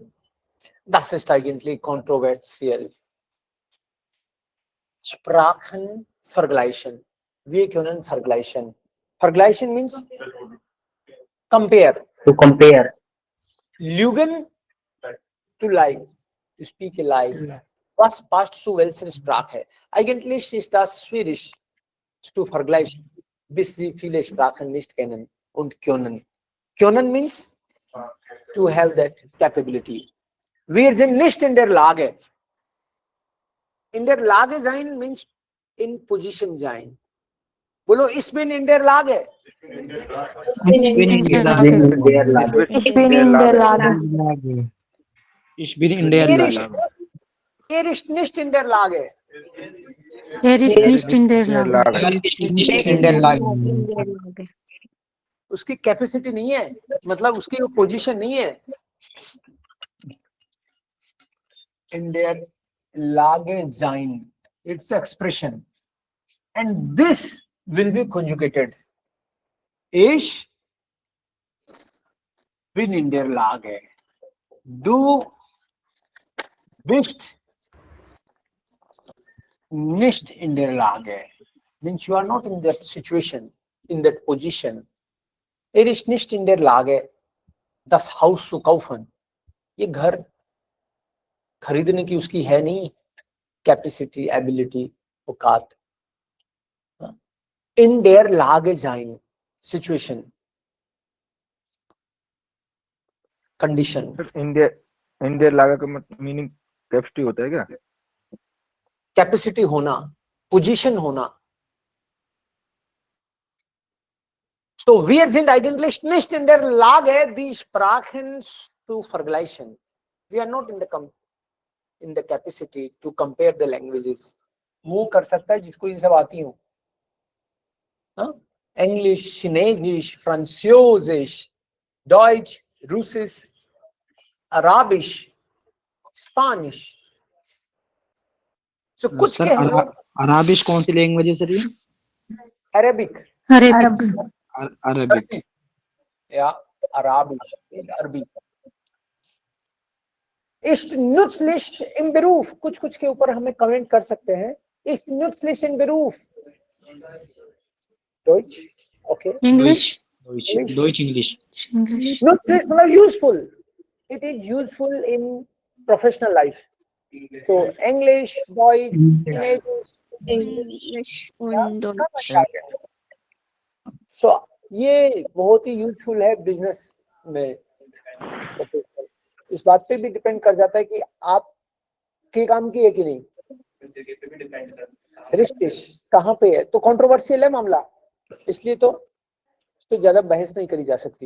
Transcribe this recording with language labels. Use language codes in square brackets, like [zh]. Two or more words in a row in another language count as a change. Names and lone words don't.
[de] Das ist eigentlich kontroversiell. Sprachen vergleichen. Wir können vergleichen. [en] Vergleichen means compare. To compare. Lügen, to lie. To speak a lie. [de] Was passt zu welcher Sprache? Eigentlich ist das schwierig zu vergleichen, bis Sie viele Sprachen nicht kennen und können. [en] Können means to have that capability. [de] Wir sind nicht in der Lage. In der Lage sein [en] means in position [de] sein. बोलो ich bin in der Lage. In der Lage. Ich bin in der Lage. Ich bin in der Lage. Er ist nicht in der Lage. Er ist nicht in der Lage. Er ist nicht in der Lage. [hi] उसकी कैपेसिटी नहीं है, मतलब उसकी वो पोजीशन नहीं है. [de] In der Lage sein, [en] it's expression, and this will be conjugated. [de] Ich bin in der Lage. Du bist nicht in der Lage. [en] Means you are not in that situation, in that position. [de] Er ist nicht in der Lage, das Haus zu kaufen. [hi] ये घर खरीदने की उसकी है नहीं [en] capacity, ability, [hi] औकात. [de] In der Lage sein, situation, [en] condition. [hi] इंडिया लागा का मीनिंग कैपेसिटी होता है क्या? कैपेसिटी होना, पोजीशन होना. [de] So wir sind eigentlich nicht in der Lage, die Sprachen zu vergleichen. [en] We are not in the capacity to compare the languages. [hi] वो कर सकता है जिसको ये सब आती हो. [de] English, Chinesisch, Französisch, Deutsch, Russisch, Arabisch, [en] Spanish. [hi] So कुछ सर के हम लोग अराबिश कौन सी लैंग्वेज है सर? ये [en] Arabic, [hi] अरबिक. [de] या Arabisch, अरबी. Ist nützlich im Beruf. [hi] कुछ के ऊपर हमें कमेंट कर सकते हैं. [de] Ist nützlich im Beruf. Deutsch, okay. [en] English. [de] Deutsch English. [en] English. [hi] Nützlich मतलब useful. [en] It is useful in professional life. So English, [de] Deutsch, English und Deutsch. [hi] तो ये बहुत ही यूजफुल है बिजनेस में. इस बात पे भी डिपेंड कर जाता है कि आप के काम की है कि नहीं. रिस्टिश कहाँ पे है, तो कंट्रोवर्शियल है मामला, इसलिए तो इस पे ज्यादा बहस नहीं करी जा सकती.